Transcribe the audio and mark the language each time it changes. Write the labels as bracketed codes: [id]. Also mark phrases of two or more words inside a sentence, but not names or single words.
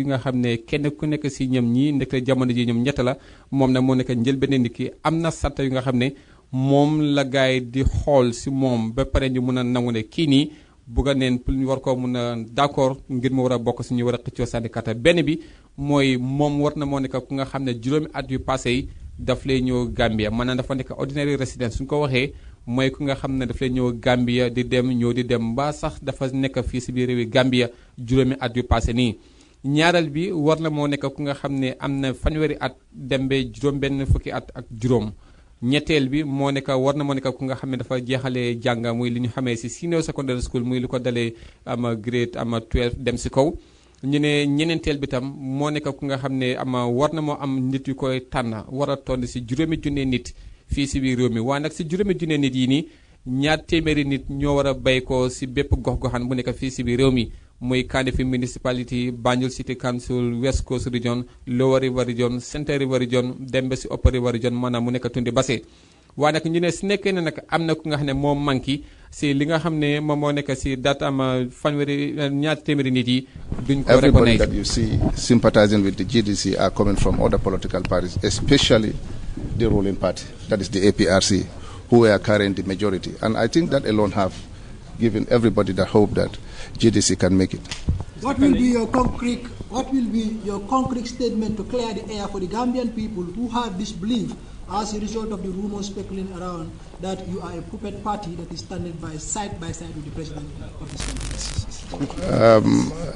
[wo] nga xam ne kenn ku nekk si ñoom ñii ndekte jamono ji ñoom ñett la moom nag moo nekk njëlbéen nit ki am na start yu nga xam ne moom la gaay di xool si moom ba pare ñu mun a nangu ne kii nii bugga neen pour ñu war koo mun a d'accord ngir mu war a bokk si ñu war a xëccoo sànni kata benn bi mooy moom war na moo nekk ku nga xam ne juróomi at yu passé yi daf lay ñëw Gambia maanaam dafa nekk [en] ordinary resident [wo] suñ ko waxee mooy ku nga xam ne daf lay ñëw Gambia di dem ñëw di dem mbaa sax dafa nekk fii si biir réewi Gambia juróomi at yu passé nii ñaareel bi war na moo nekk ku nga xam ne am na fanweeri at dem ba juróom benn fukki at ak juróom ñetteel bi moo nekk war na moo nekk ku nga xam ne dafa jeexalee jàng muy li ñu xamee si [en] senior secondary school [wo] muy lu ko dalee ama grade ama 12 dem si kaw ñu ne ñeneenteel bi tam moo nekk ku nga xam ne ama war na moo am nit yu koy tànn war a toll si juróomi junne nit fii si biir réew mi waaye nag si juróomi junne nit yi nii ñaar téeméeri nit ñoo war a bay ko si bépp gox-goxaan bu nekk fii si biir réew mi muy Kanifing municipality Banjul City Council West Coast Region Lower River Region Central River Region dem ba si Upper River Region maanaam mu nekk Tundi Basse waaye nag ñu ne si nekkee ne nag am na ku nga xam ne moom manqué si li nga xam ne moom moo nekk si date am fanweeri ñaar téeméeri nit yi duñ ko [en] Everybody recognize. that you see sympathizing with the GDC are coming from other political parties, especially the ruling party, that is the APRC, who are carrying the majority. And I think that alone have given everybody the hope that GDC can make it. What will be your concrete statement to clear the air for the Gambian people who have this belief as a result of the rumors speculating around that you are a puppet party that is standing by side with the president of this country?